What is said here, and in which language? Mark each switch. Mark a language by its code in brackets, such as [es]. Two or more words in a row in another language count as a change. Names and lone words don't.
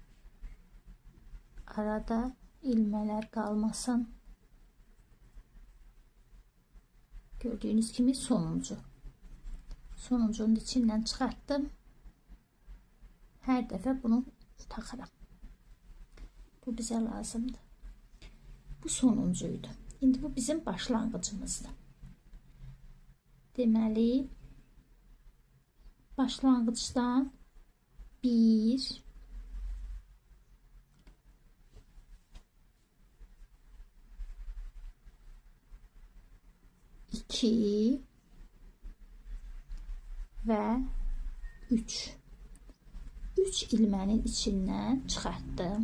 [tr] Arada ilmeler kalmasın. Gördüğünüz gibi sonuncu. Sonuncunun içinden çıkarttım. Her defa bunu takarım. Bu bize lazımdı. Bu sonuncuydu. [az] İndi bu bizim başlanğıcımızdır. Deməli, başlanğıcdan 1 2 və 3 ilmənin içindən çıxartdım.